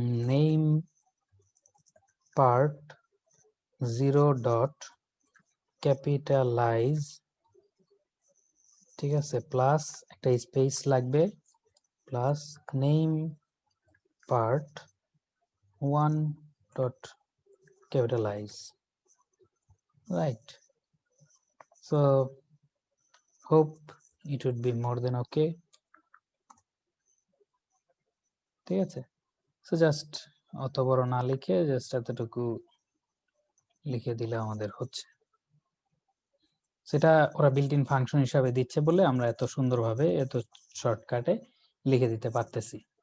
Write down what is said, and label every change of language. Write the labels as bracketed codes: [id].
[bn] Name part 0 dot capitalise, ঠিক আছে, plus একটা স্পেস লাগবে, plus name part 1 dot capitalize, right? [en] So hope it would be more than okay. [bn] ঠিক আছে, so just অত বড় না লিখে জাস্ট এতটুকু লিখে দিলে আমাদের হচ্ছে। সেটা ওরা বিল্ট ইন ফাংশন হিসাবে দিচ্ছে বলে আমরা এত সুন্দরভাবে এত শর্টকাটে লিখে দিতে পারতেছি।